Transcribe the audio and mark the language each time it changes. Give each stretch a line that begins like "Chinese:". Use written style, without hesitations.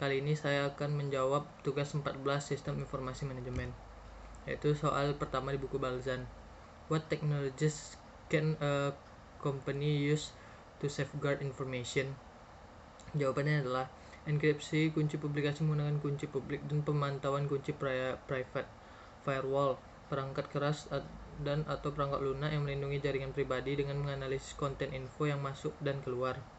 Indonesian: Kali ini saya akan menjawab tugas 14 Sistem Informasi Manajemen, yaitu soal pertama di buku Balzan.
English: What technologies can a company use to safeguard information?
Indonesian: Jawabannya adalah enkripsi kunci publikasi menggunakan kunci publik dan pemantauan kunci private, firewall, perangkat keras dan atau perangkat lunak yang melindungi jaringan pribadi dengan menganalisis konten info yang masuk dan keluar.